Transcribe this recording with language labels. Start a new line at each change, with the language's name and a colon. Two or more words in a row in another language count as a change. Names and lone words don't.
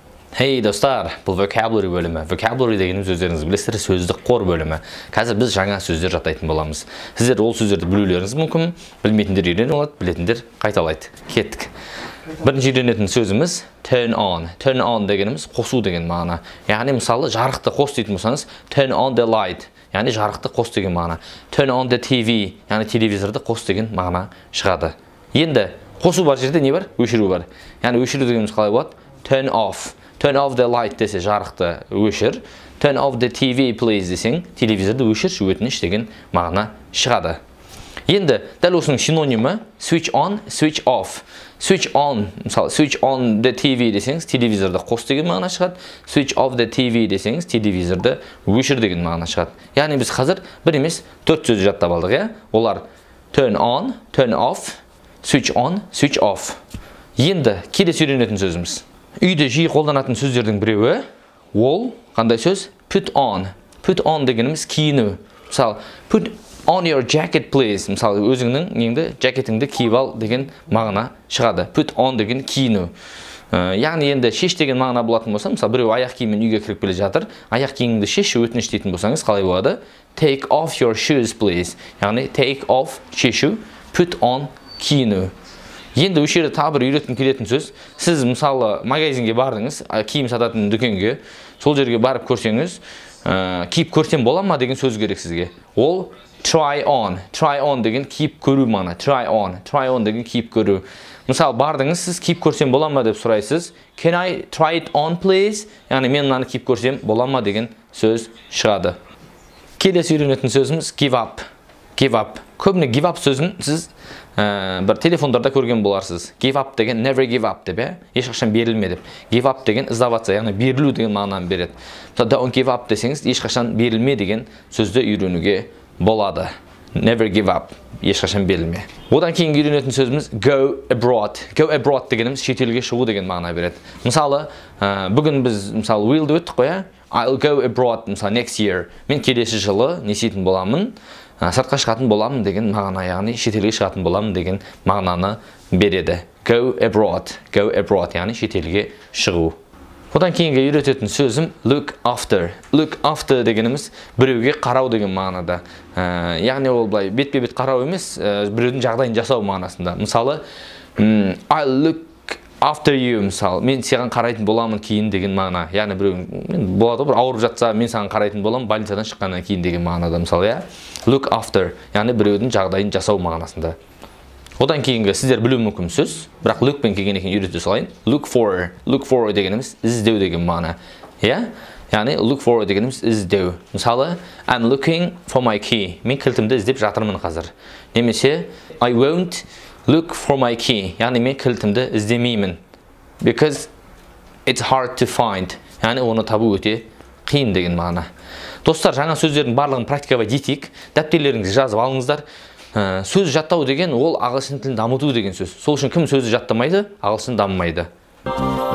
Kazakh: Hey достар, бұл vocabulary бөлімі. Vocabulary дегеніміз өздеріңіз білесіздер, сөздік қор бөлімі. Қазір біз жаңа сөздер жаттайтын боламыз. Сіздер ол сөздерді білулеріңіз мүмкін, білмейтіндер үйреніп алады, білетіндер қайталайды. Кеттік. Бірінші үйренетін сөзіміз
English: turn on. Turn on
Kazakh: дегеніміз қосу деген мағына. Яғни мысалы жарықты қос дейтін болсаңыз,
English: turn on the light.
Kazakh: Яғни жарықты қос деген мағына.
English: Turn on the TV.
Kazakh: Яғни телевизорды қос деген мағына шығады. Енді қосу бар жерде не бар? Өшіру бар. Яғни өшіру дегеніміз қалай болады?
English: Turn off. Turn off the light
Kazakh: десе жарықты өшір.
English: Turn off the TV please
Kazakh: десең, телевизорды өшірші өтініш деген мағына шығады. Енді дәл осының синонимі
English: switch on, switch off. Switch on,
Kazakh: мысалы
English: switch on the TV
Kazakh: десеңіз, телевизорды қос деген мағына шығады.
English: Switch off the TV
Kazakh: десеңіз, телевизорды өшір деген мағына шығады. Яғни біз қазір бір емес 4 сөзді жаттап алдық, иә?
English: Олар turn on, turn off, switch on, switch off.
Kazakh: Енді келесі үйренетін сөзіміз. Үйде жиі қолданатын сөздердің біреуі, ол қандай сөз?
English: Put on. Put on
Kazakh: дегеніміз киіну. Мысалы,
English: put on your jacket please.
Kazakh: Мысалы, өзіңнің неңді, жакетіңді киіп ал деген мағына шығады.
English: Put on
Kazakh: деген киіну. Яғни енді шеш деген мағына болатын болса, мысалы, біреу аяқ киіммен үйге кіріп келе жатыр, аяқ киіміңді шеш өтініш дейтін болсаңыз, қалай болады?
English: Take off your shoes please.
Kazakh: Яғни
English: take off
Kazakh: шешу,
English: put on
Kazakh: киіну. Енді өшері тағы бір үйреткім келетін сөз. Сіз мысалы магазинге бардыңыз, киім сататын дүкенге, сол жерге барып көрсеңіз, киіп көрсем бола ма деген сөз керек сізге. Ол
English: try on. Try on
Kazakh: деген киіп көру мағына.
English: Try on. Try on
Kazakh: деген киіп көру. Мысалы бардыңыз, сіз киіп көрсем бола ма деп сұрайсыз.
English: Can I try it on please?
Kazakh: Яғни мен мынаны киіп көрсем бола ма деген сөз шығады. Келесі үйренетін сөзіміз
English: give up. Give up.
Kazakh: Көбіне
English: give up
Kazakh: сөзін сіз бір телефондарда көрген боларсыз.
English: Give up
Kazakh: деген
English: never give up
Kazakh: деп, ешқашан берілме деп.
English: Give up
Kazakh: деген іздаватса, яғни берілу деген мағынаны береді.
English: Don't give up
Kazakh: десеңіз, ешқашан берілме деген сөзді үйренуге болады.
English: Never give up,
Kazakh: ешқашан берілме. Одан кейін үйренетін сөзіміз
English: go abroad. Go abroad
Kazakh: дегеніміз шетелге шығу деген мағына береді. Мысалы, бүгін біз мысалы willді өттік қой,
English: I'll go abroad, мысалы next year.
Kazakh: Мен келесі жылы не істейтін боламын? Сыртқа шығатын боламын деген мағына, яғни шетелге шығатын боламын деген мағынаны береді.
English: Go abroad,
Kazakh: яғни шетелге шығу. Одан кейінгі үйрететін сөзім
English: look after. Look after
Kazakh: дегеніміз біреуге қарау деген мағынада. Яғни ол былай бетпе-бет қарау емес, біреудің жағдайын жасау мағынасында. Мысалы,
English: I'll look after you,
Kazakh: мысалы, мен саған қарайтын боламын кейін деген мағына. Яғни біреу болады, бір ауырып жатса, мен саған қарайтын боламын больницадан шыққаннан кейін деген мағынада, мысалы,
English: look after,
Kazakh: яғни біреудің жағдайын жасау мағынасында. Одан кейінгі сіздер білу мүмкін сөз, бірақ look пен келген екен үйрете салайын.
English: Look for
Kazakh: дегеніміз іздеу деген мағына. Яғни
English: look for
Kazakh: дегеніміз іздеу. Мысалы,
English: I'm looking for my key.
Kazakh: Мен кілтімді іздеп жатырмын қазір.
English: Немесе I won't look for my key.
Kazakh: Яғни мен кілтімді іздемеймін.
English: Because it's hard to find.
Kazakh: Яғни оны табу өте қиын деген мағына. Достар, жаңа сөздердің барлығын практикаға жетейік. Дәптерлеріңізді жазып алыңыздар. Сөз жаттау деген ол ағылшын тілін дамыту деген сөз. Сол үшін кім сөзді жаттамайды, ағылшын дамымайды.